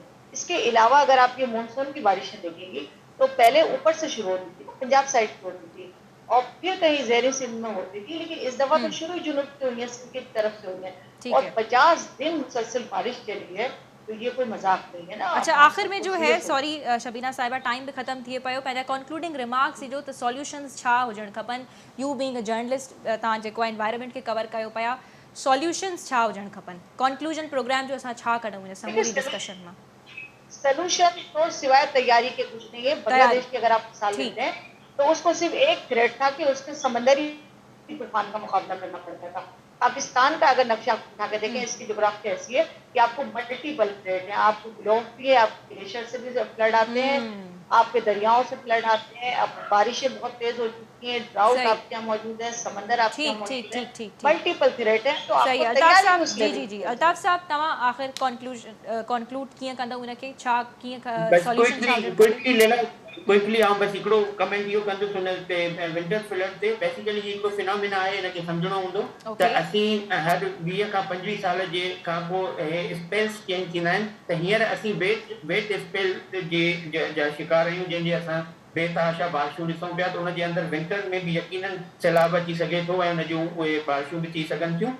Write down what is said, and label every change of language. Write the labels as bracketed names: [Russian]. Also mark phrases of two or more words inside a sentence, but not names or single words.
[Urdu] اس کے علاوہ اگر آپ یہ مانسون کی بارشیں دیکھیں گے تو پہلے اوپر سے شروع ہوتی تھی، پنجاب سائیڈ سے ہوتی تھی اور پھر کہیں زیریں سندھ میں ہوتی تھی، لیکن اس دفعہ تو شروع جنوب سے ہوئی ہے، سندھ کی طرف سے ہوئی ہے اور 50 دن مسلسل بارش چلی ہے، تو یہ کوئی مذاق نہیں ہے نا. اچھا، آخر میں جو ہے, [Sindhi] सॉरी शबीना साहिबा, टाइम भी ख़त्म थिए पियो, पंहिंजा [English] concluding remarks [Sindhi] जो त सॉल्यूशंस छा हुजण खपनि, [English] you being a journalist [Sindhi] तव्हां जेको आहे एनवायरनमेंट खे कवर कयो पिया, सॉल्यूशंस छा हुजण खपनि, [English] conclusion program [Sindhi] जो असां छा कढूं हिन समूरी डिस्कशन मां? [Urdu] سولیوشن تو سوائے تیاری کے کچھ نہیں ہے. بنگلہ دیش کی اگر آپ مثال لیتے ہیں تو اس کو صرف ایک تھریٹ تھا کہ اس کے سمندری طوفان کا مقابلہ کرنا پڑتا تھا. پاکستان کا اگر نقشہ اٹھا کے دیکھیں، اس کی جغرافیہ ایسی ہے کہ آپ کو [English] multiple threat [Urdu] ہے، آپ کو بلاک بھی ہے، آپ کو گلیشیئر سے بھی فلڈ آتے ہیں، آپ کے دریاؤں سے فلڈ آتے ہیں، اب بارشیں بہت تیز ہو چکی ہیں، ڈراؤٹ آپ کے یہاں موجود ہے، سمندر آپ کے یہاں موجود ہے, समंदर आपके यहाँ मौजूद है, [English] multiple threat [Urdu] ہے. تو [Sindhi] सही, अल्ताफ साहब, जी जी जी, अल्ताफ साहब तव्हां आखिर कंक्लूड कीअं कंदव इनखे, छा कीअं सॉल्यूशन क्विकली आउं बस हिकिड़ो कमेंट इहो कंदुसि हुन ते [English] winter flood [Sindhi] ते। बेसिकली ही हिकिड़ो फिनोमिना आहे, हिनखे सम्झणो हूंदो त असीं हर 20 खां 25 साल जे खां पोइ हे स्पेल्स चेंज थींदा आहिनि, त हींअर असीं [English] wet spell [Sindhi] जा शिकार आहियूं, जंहिंजे असां बेतहाशा बारिशूं ॾिसूं पिया, त हुनजे अंदरि विंटर में बि यकीनन सैलाब अची सघे थो ऐं हुन जूं उहे बारिशूं बि थी सघनि थियूं।